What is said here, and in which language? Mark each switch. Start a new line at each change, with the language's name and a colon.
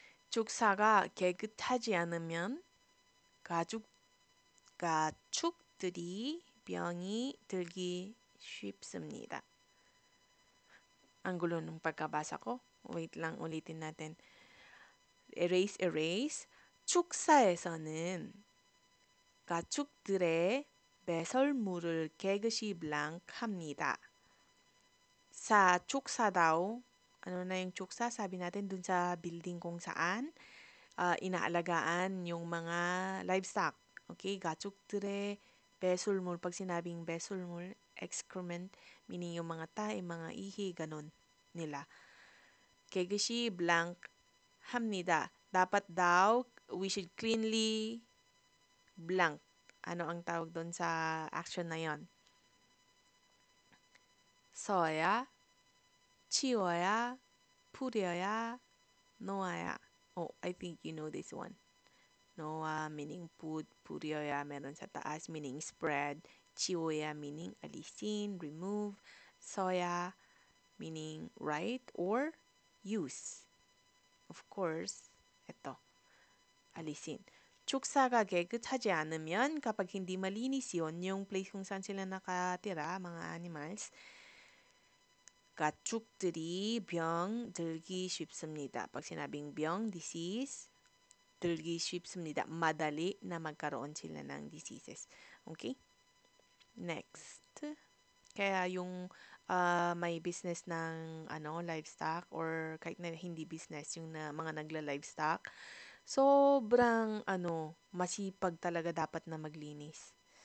Korean: 축사가 깨끗하지 않으면 가축들이 병이 들기 쉽습니다.
Filipino: Ang gulo nung pagkabasa ko. Wait lang, ulitin natin. Erase.
Korean: 축사에서는 가축들의 배설물을 깨끗이 블랑합니다.
Filipino: Sa 축사 daw, ano na yung 축사? Sabi natin dun sa building kung saan inaalagaan yung mga livestock. Okay?
Korean: 가축들의 배설물,
Filipino: pag sinabing 배설물, excrement, meaning yung mga tae, mga ihi, ganun nila.
Korean: 깨끗이 블랑합니다.
Filipino: Dapat daw,
English: we should cleanly blank.
Filipino: Ano ang tawag doon sa action na yon?
Korean: 써야, 치워야, 뿌려야, 놓아야.
English: Oh, I think you know this one. Noa meaning put, 뿌려야
Filipino: meron sa taas
English: meaning spread, 치워야 meaning alisin, remove, 써야 meaning write or use.
Filipino: Of course, ito, alisin.
Korean: 축사가 깨끗하지 않으면
Filipino: kapag hindi malinis yun, yung place kung saan sila nakatira, mga animals,
Korean: 가축들이 병 들기 쉽습니다.
Filipino: Pag sinabing 병, disease, 들기 쉽습니다. Madali na magkaroon sila ng diseases. Okay? Next. Kaya yung may business ng livestock or kahit na hindi business, yung mga nagla-livestock, sobrang masipag talaga dapat na maglinis.